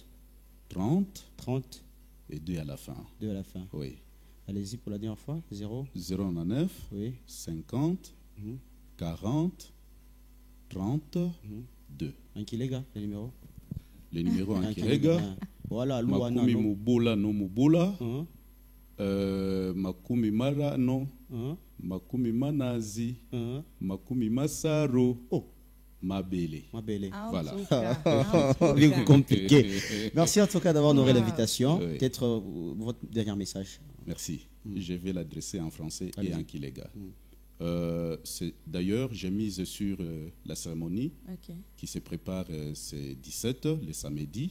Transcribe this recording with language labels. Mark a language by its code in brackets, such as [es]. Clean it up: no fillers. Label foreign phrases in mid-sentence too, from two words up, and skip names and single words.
[fr] 30. 30. Et 2 à la fin. 2 à la fin. Oui. Allez-y pour la dernière fois. 099. Oui. 50. 40. 30. 2. Ankilega, le numéro. Le numéro Ankilega. Voilà, [lea] Makumi Mubula no Mubula. Makumi Mara no. Makumi Manazi. Makumi Masaro. Oh. [fr] Mabele. Voilà. Compliqué. Merci en tout cas d'avoir honoré l'invitation. Oui. Peut-être votre dernier message. Merci. Je vais l'adresser en français et en kilega. D'ailleurs, j'ai mise sur la cérémonie qui se prépare, c'est 17, le samedi.